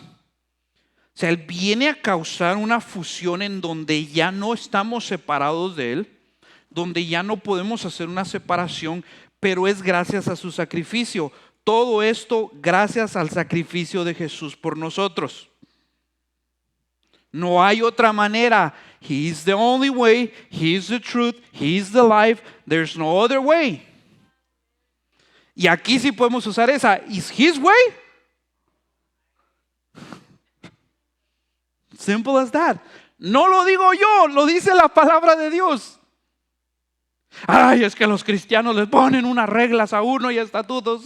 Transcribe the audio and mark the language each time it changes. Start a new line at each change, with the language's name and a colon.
Spanish: O sea, Él viene a causar una fusión en donde ya no estamos separados de Él, donde ya no podemos hacer una separación, pero es gracias a su sacrificio. Todo esto gracias al sacrificio de Jesús por nosotros. No hay otra manera.
English: He is the only way, He is the truth, He is the life, there's no other way.
Spanish: Y aquí sí podemos usar esa.
English: Is His way? Simple as that.
Spanish: No lo digo yo, lo dice la palabra de Dios. Ay, es que los cristianos les ponen unas reglas a uno y estatutos.